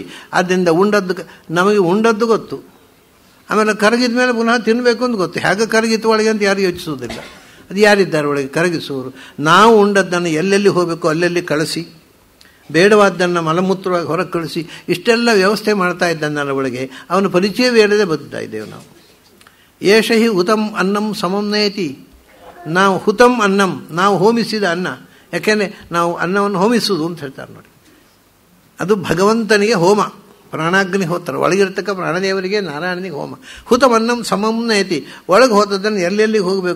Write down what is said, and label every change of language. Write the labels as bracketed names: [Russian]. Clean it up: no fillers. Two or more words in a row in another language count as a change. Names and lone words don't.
[Kannada] ಆದ್ದರಿಂದ ನಮಗೆ ಉಂಡದ್ದು ಗೊತ್ತು, ಆಮೇಲೆ ಕರಗಿದ ಮೇಲೆ ಪುನಃ ತಿನ್ನಬೇಕು ಅಂತ ಗೊತ್ತು. ಹೇಗೆ ಕರಗಿತ್ತು ಒಳಗೆ ಅಂತ ಯಾರು ಯೋಚಿಸುವುದಿಲ್ಲ. ಅದು ಯಾರಿದ್ದಾರೆ ಒಳಗೆ ಕರಗಿಸುವರು? ನಾವು ಉಂಡದ್ದನ್ನು ಎಲ್ಲೆಲ್ಲಿ ಹೋಗಬೇಕು ಅಲ್ಲೆಲ್ಲಿ ಕಳಿಸಿ, ಬೇಡವಾದ್ದನ್ನು ಮಲಮೂತ್ರವಾಗಿ ಹೊರಗೆ ಕಳಿಸಿ, ಇಷ್ಟೆಲ್ಲ ವ್ಯವಸ್ಥೆ ಮಾಡ್ತಾ ಇದ್ದನ್ನಲ್ಲ ಒಳಗೆ. ಅವನ ಪರಿಚಯವೇ ಇಲ್ಲದೆ ಬದುಕ್ತಾ ಇದ್ದೇವೆ ನಾವು. [Sanskrit] ಏಷ ಹಿ ಹುತಂ ಅನ್ನಂ ಸಮಂ ನಯತಿ. [Kannada] ನಾವು [Sanskrit] ಹುತಂ ಅನ್ನಂ, [Kannada] ನಾವು ಹೋಮಿಸಿದ ಅನ್ನ. ಯಾಕೆಂದರೆ ನಾವು ಅನ್ನವನ್ನು ಹೋಮಿಸುವುದು ಅಂತ ಹೇಳ್ತಾರೆ ನೋಡಿ. ಅದು ಭಗವಂತನಿಗೆ ಹೋಮ, ಪ್ರಾಣಾಗ್ನಿ ಹೋಗ್ತಾರೆ. ಒಳಗಿರ್ತಕ್ಕ ಪ್ರಾಣದೇವರಿಗೆ ನಾರಾಯಣನಿಗೆ ಹೋಮ. [Sanskrit] ಹುತಂ ಅನ್ನಂ ಸಮಂ ನಯತಿ. [Kannada] ಒಳಗೆ ಹೋದದ್ದನ್ನು ಎಲ್ಲೆಲ್ಲಿಗೆ ಹೋಗಬೇಕು?